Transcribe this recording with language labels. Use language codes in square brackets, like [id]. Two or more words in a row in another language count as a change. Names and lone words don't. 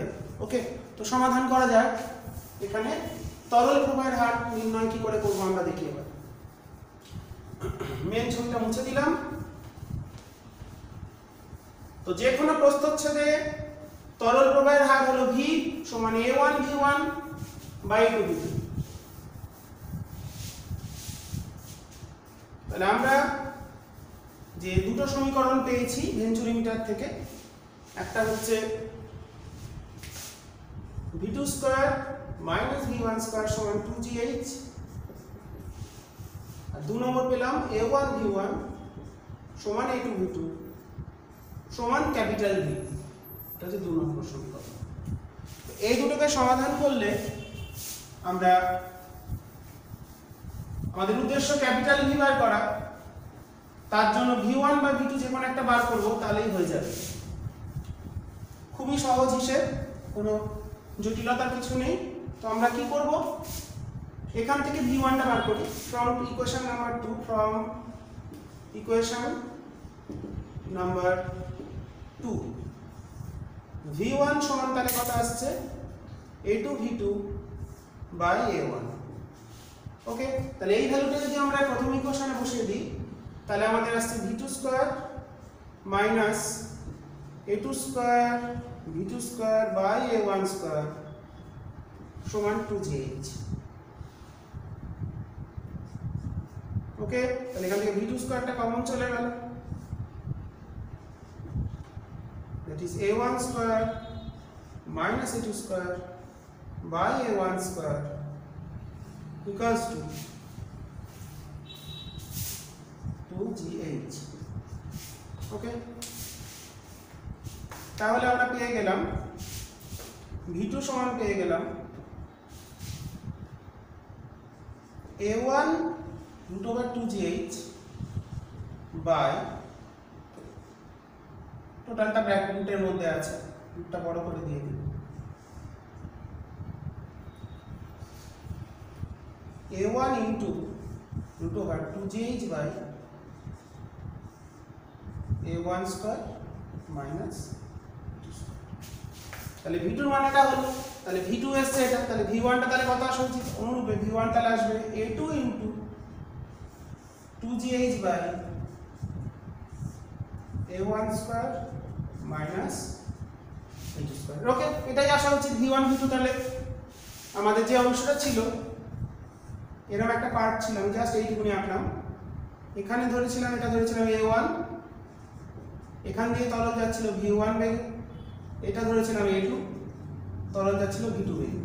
[bn] ওকে, তো সমাধান করা যাক। এখানে তরল প্রবাহের হার নির্ণয় কি করে করবো আমরা দেখি। এবার মেন ছবিটা মুছে দিলাম। তো যে কোনো প্রস্থচ্ছেদে তরল প্রবাহের হার হলো v সমান a1 v1 বাই a2 v2। তাহলে আমরা যে দুটো সমীকরণ পেয়েছি ভেঞ্চুরিমিটার থেকে, একটা হচ্ছে [en] v2 square minus v1 square [bn] সমান 2gh, আর 2 নম্বর পেলাম a1 v1 সমান a2 v2 সমান [en] capital V. [bn] এটা হচ্ছে 2 নম্বর সমীকরণ। এই দুটোকে সমাধান করলে আমরা আমাদের উদ্দেশ্য [en] capital V [bn] বার করা, তার জন্য v1 বা v2 যে কোনো একটা বার করব, তাহলেই হয়ে যাবে। খুবই সহজ হিসেব, কোনো জটিলতার কিছু নেই। তো আমরা কি করব, এখান থেকে v1 টা বার করি [en] from equation number 2. from equation number 2 [bn] v1 সমান তাহলে কত আসছে a2 v2 বাই a1। ওকে, তাহলে এই ভ্যালুটা যদি আমরা প্রথম ইকুয়েশনে বসিয়ে দিই, তাহলে আমাদের আসছে [en] v2 square minus a2 square v2 square by a1 square [bn] সমান 2gh। ওকে, তাহলে এখান থেকে v2 স্কয়ারটা কমন চলে গেল, [en] that is a1 square minus a2 square by a1 square equals to 2gh। [bn] ওকে, তাহলে আমরা পেয়ে গেলাম v2 সমান পেয়ে গেলাম [en] a1 root over 2gh by [bn] টোটালটা ব্র্যাকেটের মধ্যে আছে, রুটটা বড় করে দিয়ে দিই, [en] a1 into root over 2gh by a1 square minus 2 square। [bn] তাহলে v2 এর মানটা হলো, তাহলে v2 এসছে এটা, তাহলে v1 টা তাহলে কত আসা উচিত, অনুরূপে v1 তাহলে আসবে [en] a2 into 2gh by a1 square minus a2 square. [bn] ওকে, এটাই আসা উচিত v1 v2। তাহলে আমাদের যে অংশটা ছিল, এরকম একটা পার্ট ছিল, আমি জাস্ট এইটুকুনি আঁকলাম। এখানে ধরেছিলাম, এটা ধরেছিলাম a1, এখান দিয়ে তরল যাচ্ছিল v1 বেগে, এটা ধরেছিলাম a2, তরল যাচ্ছিল v2 বেগে।